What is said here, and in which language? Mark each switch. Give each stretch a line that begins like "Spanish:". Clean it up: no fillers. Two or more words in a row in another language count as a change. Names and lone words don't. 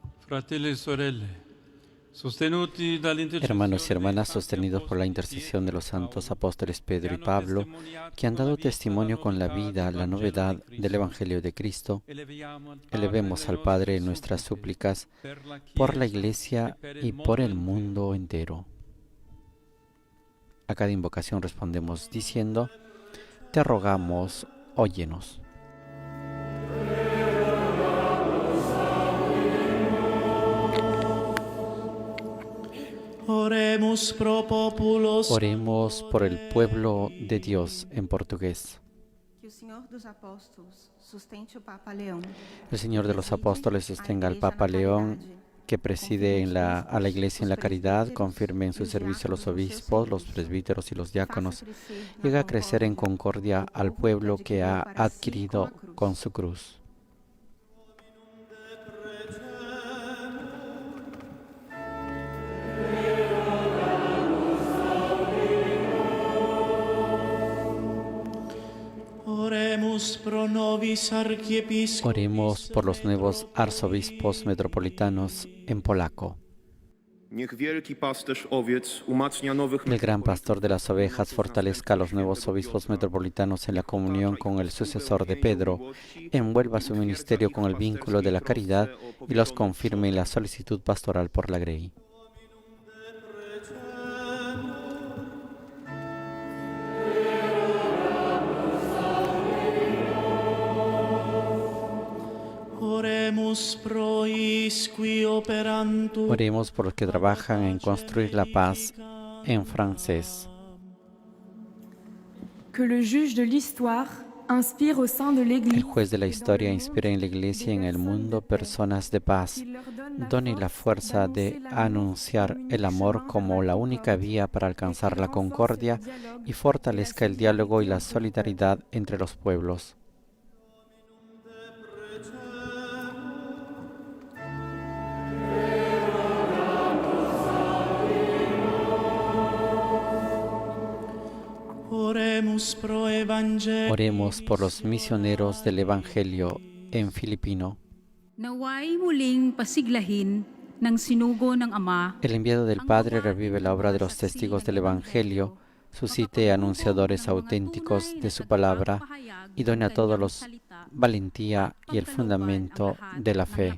Italian: Fratelli e sorelle, sostenuti dall'intercessione
Spanish: Hermanos y hermanas,
Italian: dei santi
Spanish: sostenidos por la
Italian: apostoli
Spanish: intercesión de los
Italian: Pietro e
Spanish: santos
Italian: Paolo,
Spanish: apóstoles Pedro y
Italian: hanno
Spanish: Pablo,
Italian: testimoniato
Spanish: que han
Italian: con la
Spanish: dado
Italian: vita
Spanish: testimonio con la
Italian: novità
Spanish: vida,
Italian: del
Spanish: la
Italian: Vangelo
Spanish: novedad
Italian: di
Spanish: del
Italian: Cristo,
Spanish: Evangelio de Cristo,
Italian: eleviamo al Padre
Spanish: elevemos
Italian: le
Spanish: al
Italian: nostre
Spanish: Padre nuestras
Italian: suppliche
Spanish: súplicas
Italian: per la
Spanish: por la
Italian: Chiesa
Spanish: Iglesia
Italian: e per
Spanish: y
Italian: il
Spanish: por
Italian: mondo
Spanish: el
Italian: intero.
Spanish: mundo entero. A cada invocación respondemos diciendo: te rogamos, óyenos.
Latin: Oremus pro populos.
Spanish: Oremos por el pueblo de Dios en portugués.
Portuguese: Que o Senhor dos Apóstolos sustente o Papa Leão.
Spanish: El Señor de los Apóstoles sostenga al Papa León, que preside a la Iglesia en la caridad, confirme en su servicio a los obispos, los presbíteros y los diáconos, y haga crecer en concordia al pueblo que ha adquirido con su cruz.
Latin: Oremus pro nobis archiepiscopis.
Spanish: Oremos por los nuevos arzobispos metropolitanos en polaco.
Polish: Niech wielki pasterz owiec umacnia nowych
Spanish: El gran pastor de las ovejas fortalezca a los nuevos obispos metropolitanos en la comunión con el sucesor de Pedro, envuelva su ministerio con el vínculo de la caridad y los confirme en la solicitud pastoral por la Grey.
Latin: Oremus pro isqui operantur.
Spanish: Oremos por los que trabajan en construir la paz en francés.
French: Que le juge de l'histoire inspire au sein de l'Église.
Spanish: El juez de la historia inspira en la Iglesia y en el mundo personas de paz. Done la fuerza de anunciar el amor como la única vía para alcanzar la concordia y fortalezca el diálogo y la solidaridad entre los pueblos. Oremos por los misioneros del Evangelio en filipino.
Filipino: Naway muling pasiglahin ng sinugo ng Ama.
Spanish: El enviado del Padre revive la obra de los testigos del Evangelio, suscite anunciadores auténticos de su palabra y done a todos los valentía y el fundamento de la fe.